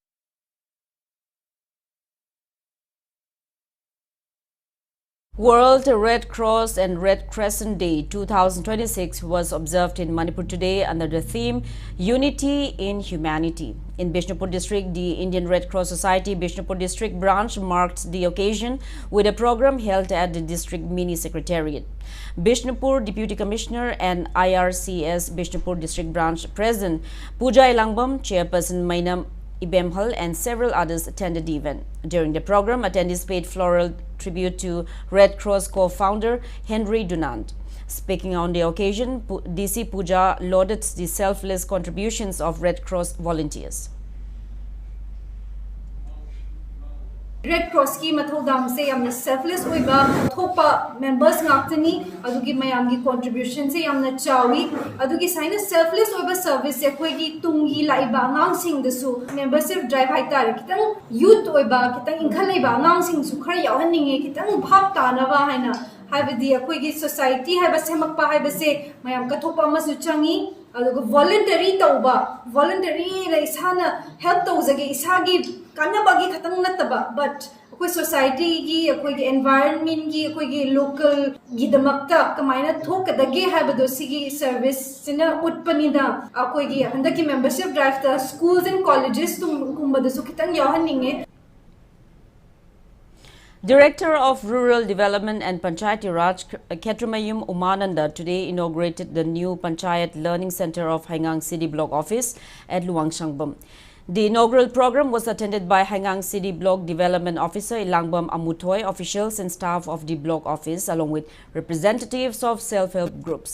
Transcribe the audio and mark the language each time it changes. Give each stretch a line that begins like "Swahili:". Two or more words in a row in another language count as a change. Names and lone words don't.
English: World Red Cross and Red Crescent Day 2026 was observed in Manipur today under the theme Unity in Humanity. In Bishnupur District, the Indian Red Cross Society Bishnupur District branch marked the occasion with a program held at the district mini secretariat. Bishnupur Deputy Commissioner and IRCS Bishnupur District branch President Pooja Ilangbam, Chairperson Mainam Ibemhal and several others attended the event. During the program, attendees paid floral tribute to Red Cross co-founder Henry Dunant. Speaking on the occasion, DC Pooja lauded the selfless contributions of Red Cross volunteers.
Manipuri: Red Cross ki mathodang se yamna selfless oiba thopa members ngaktani adugi mayamgi contribution se yamna chawi adugi saina selfless oiba service se khoi gi tungi laiba ngang sing dasu
English: membership drive
Manipuri: haitar kitang youth oiba kitang inkhal laiba ngang sing su khar yawhaninge kitang bhap tanaba haina haibadi akhoi gi society haiba semakpa haiba se mayam ka thopa masu changi adugo voluntary tauba voluntary la isana help tauzage isagi kanabagi khatang nataba but akoi society gi akoi gi environment gi akoi gi local gi damakta kamaina thokadage haibado sigi service sina utpanida akoi gi handaki
English: membership drive
Manipuri: ta
English: schools and colleges
Manipuri: tum kumbada su kitang yahaninge.
English: Director of Rural Development and Panchayati Raj Ketrumayum Umananda today inaugurated the new Panchayat Learning Center of Haingang City Block Office at Luangshangbam. The inaugural program was attended by Haingang City Block Development Officer Ilangbam Amutoy, officials and staff of the block office along with representatives of self-help groups.